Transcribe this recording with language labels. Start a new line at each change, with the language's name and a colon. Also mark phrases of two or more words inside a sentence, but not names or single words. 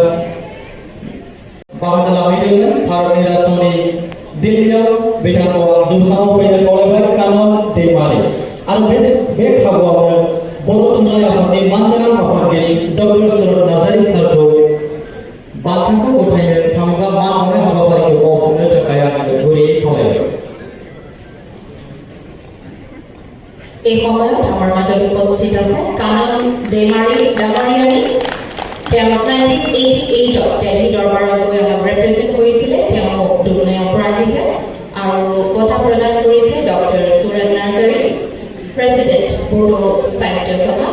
Bodo: बाहागो लाहैदोंमोन भारतनि राजधानी दिल्लीयाव बिथांखौ जौसाङाव फैनो खावलायबाय कानन दैमारी। आरो बे खाबुआवनो बर' थुनलाइ आफादनि मानगोनां आफादगिरि डक्टर सुरत नार्जारी सारखौ बान्थाखौ गथायनो थामहिनबा मान बावनाय हाबाफारिखौ मावफुंनो थाखाय आं गुरैयै खावलायबाय।
Assamese: এই সময়ত আমাৰ মাজত উপস্থিত আছে কানন दैमाৰী ডাঙৰীয়ানী। তেওঁ 1988ত দিল্লী দৰবাৰত গৈ আমাক ৰিপ্ৰেজেণ্ট কৰিছিলে। তেওঁ দুধনৈৰ পৰা আহিছে আৰু বঁটা প্ৰদান কৰিছে ডক্টৰ সুৰত নাৰ্জাৰী, প্ৰেচিডেণ্ট বড়ো সাহিত্য সভা।